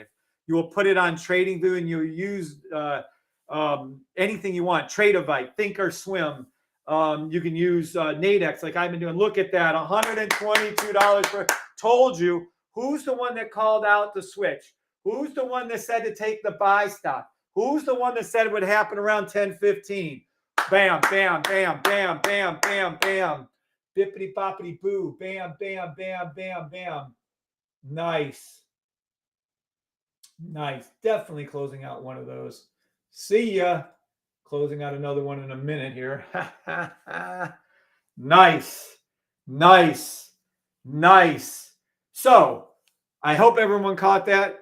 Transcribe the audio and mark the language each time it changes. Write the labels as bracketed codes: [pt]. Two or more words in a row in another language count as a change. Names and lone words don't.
[en] You will put it on TradingView and you'll use anything you want. Tradeovite, Thinkorswim. You can use Nadex like I've been doing. Look at that, $122 for. Told you. Who's the one that called out the switch? Who's the one that said to take the buy stop? Who's the one that said it would happen around 10:15? Bam, bam, bam, bam, bam, bam, bam. Bippity boppity boo. Bam, bam, bam, bam, bam. Nice. Nice. Definitely closing out one of those. See ya. Closing out another one in a minute here. Nice. Nice. Nice. So I hope everyone caught that.